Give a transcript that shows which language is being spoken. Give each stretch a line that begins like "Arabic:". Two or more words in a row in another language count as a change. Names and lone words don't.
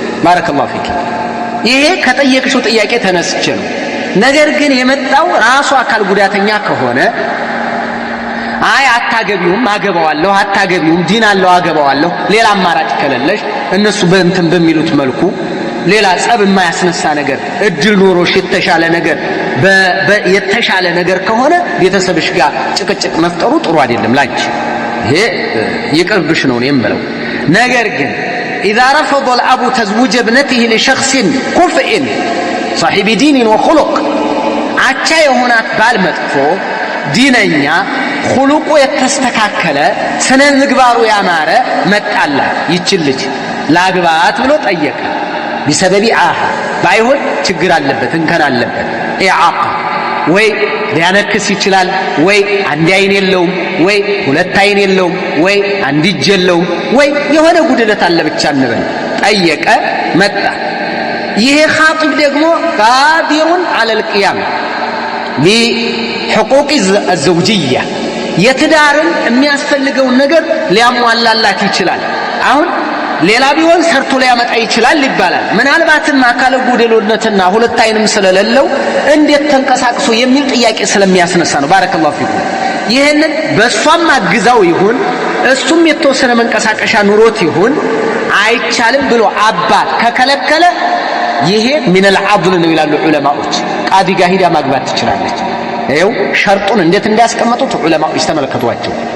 Arabic: بارك الله فيك።
Amharic: ይሄ ከጠየቅሽው ጥያቄ ተነስቼ ነው። ነገር ግን የመጣው ራሱ አካል ጉዳተኛ ከሆነ አይ አታገቢውም፣ አገባዋለሁ፣ አታገቢውም፣ ዲን አለው፣ አገባዋለሁ፣ ሌላ አማራጭ ከሌለሽ እነሱ በእንትን በሚሉት መልኩ ሌላ ጸብ የማያስነሳ ነገር እድል ኖሮሽ የተሻለ ነገር ከሆነ ቤተሰብሽ ጋር ጭቅጭቅ መፍጠሩ ጥሩ አይደለም ላንቺ። ይሄ ይቅርብሽ ነው የምለው። ነገር ግን
Arabic: إذا رفض الأب تزويج ابنته لشخص كفء صاحب دين وخلق
Amharic: አቻ የሆናት ባል መጥፎ ዲነኛ
Arabic: خلقو
Amharic: የተስተካከለ ስነ ምግባሩ ያማረ መጣላ ይችልች ላግባት ብሎ ጠየቀ።
Arabic: بسبب عاهة
Amharic: ባይሆን ችግር አለበት እንከን አለበት ኢዓቃ ወይ ሊያነክስ ይችላል፣ ወይ አንድ አይን የለውም፣ ወይ ሁለት አይን የለውም፣ ወይ አንድ እጅ የለውም፣ ወይ የሆነ ጉድለት አለ ብቻ እንበል። ጠየቀ መጣ። ይሄ ኻጢብ ደግሞ
Arabic: قادرا على القيام بحقوق الزوجية
Amharic: የትዳርን የሚያስፈልገውን ነገር ሊያሟላላት ይችላል። አሁን ሌላ ቢሆን ሰርቶ ሊያመጣ ይችላል ይባላል። ምናልባትም አካለ ጎደሎነትና ሁለት አይንም ስለሌለው እንዴት ተንቀሳቅሶ የሚል ጥያቄ ስለሚያስነሳ ነው።
Arabic: بارك الله فيكم።
Amharic: ይሄንን በሷም አግዛው ይሁን እሱም የተወሰነ መንቀሳቀሻ ኑሮት ይሁን አይቻልም ብሎ አባት ከከለከለ ይሄ
Arabic: من العضل
Amharic: ነው ይላሉ ዑለማዎች። ቃዲ ጋር ሂዳ ማግባት ትችላለች። ይኸው ሸርጡን እንዴት እንዳስቀመጡት ዑለማዎች ተመልከቷቸው።